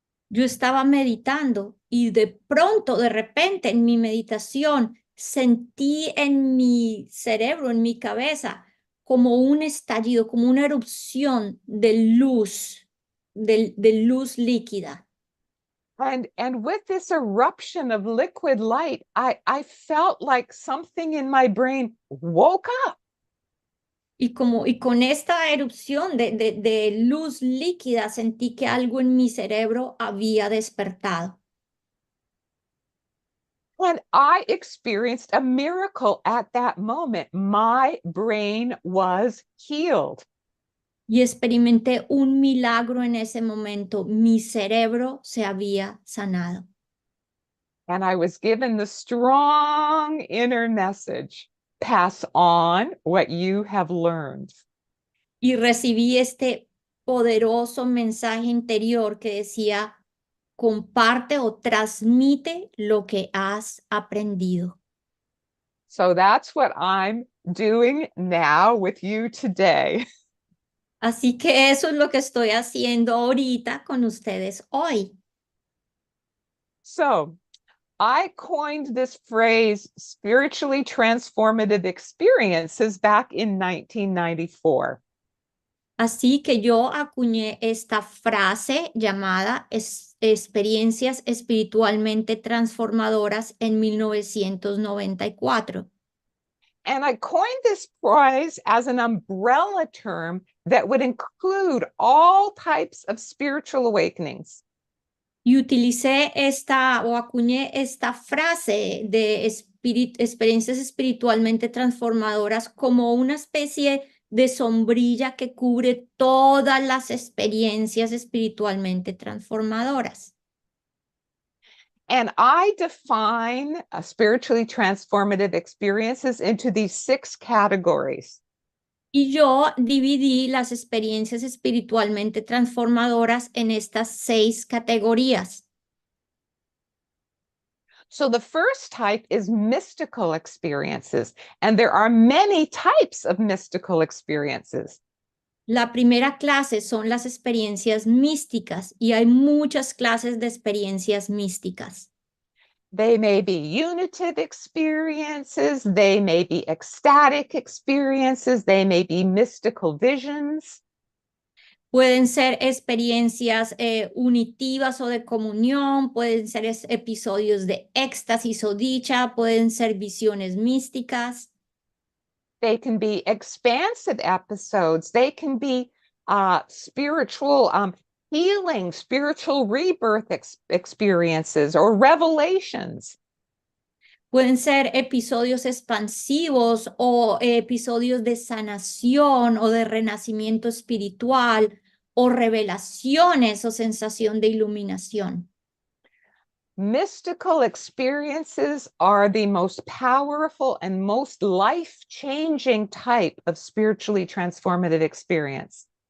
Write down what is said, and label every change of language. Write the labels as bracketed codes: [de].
[es] Yo estaba meditando y de pronto, de repente, en mi meditación, sentí en mi cerebro, en mi cabeza, como un estallido, como una erupción de luz, de luz líquida. [en] And with this eruption of liquid light, I felt like something in my brain woke up. [es] Y con esta erupción de luz líquida, sentí que algo en mi cerebro había despertado. [en] And I experienced a miracle at that moment. My brain was healed. [es] Y experimenté un milagro en ese momento. Mi cerebro se había sanado. [en] And I was given the strong inner message, pass on what you have learned. [es] Y recibí este poderoso mensaje interior que decía, comparte o transmite lo que has aprendido. [en] So that's what I'm doing now with you today. [es] Así que eso es lo que estoy haciendo ahorita con ustedes hoy. [en] So I coined this phrase, spiritually transformative experiences, back in 1994. [es] Así que yo acuñé esta frase llamada experiencias espiritualmente transformadoras en 1994. [en] And I coined this phrase as an umbrella term that would include all types of spiritual awakenings. [es] Y utilicé acuñé esta frase de experiencias espiritualmente transformadoras como una especie de sombrilla que cubre todas las experiencias espiritualmente transformadoras. [en] And I define spiritually transformative experiences into these 6 categories. [es] Y yo dividí las experiencias espiritualmente transformadoras en estas 6 categorías. [en] So the first type is mystical experiences, and there are many types of mystical experiences. [es] La primera clase son las experiencias místicas y hay muchas clases de experiencias místicas. [en] They may be unitive experiences, they may be ecstatic experiences, they may be mystical visions. [es] Pueden ser experiencias unitivas o de comunión, pueden ser episodios de éxtasis o dicha, pueden ser visiones místicas. [en] They can be expansive episodes, they can be spiritual healing, spiritual rebirth experiences or revelations. [es] Pueden ser episodios expansivos o episodios de sanación o de renacimiento espiritual o revelaciones o sensación de iluminación. [en] Mystical experiences are the most powerful and most life-changing type of spiritually transformative experience.